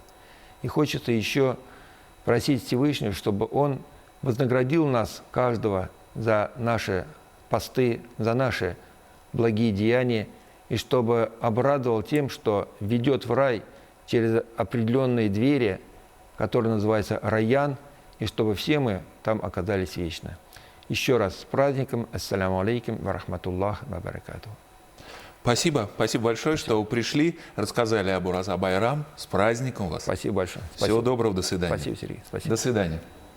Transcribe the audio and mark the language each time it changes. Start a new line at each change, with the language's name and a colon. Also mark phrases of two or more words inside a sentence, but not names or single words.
Russian: И хочется еще просить Всевышнего, чтобы Он вознаградил нас, каждого, за наши посты, за наши благие деяния, и чтобы обрадовал тем, что ведет в рай через определенные двери, которые называются Райян, и чтобы все мы там оказались вечно. Еще раз с праздником.
Arabic: السلام عليكم ورحمة الله وبركاته.
Russian: Спасибо. Спасибо большое, что вы пришли, рассказали об Ураза Байрам. С праздником вас. Спасибо большое. Всего доброго. До свидания. Спасибо, Сергей. Спасибо. До свидания.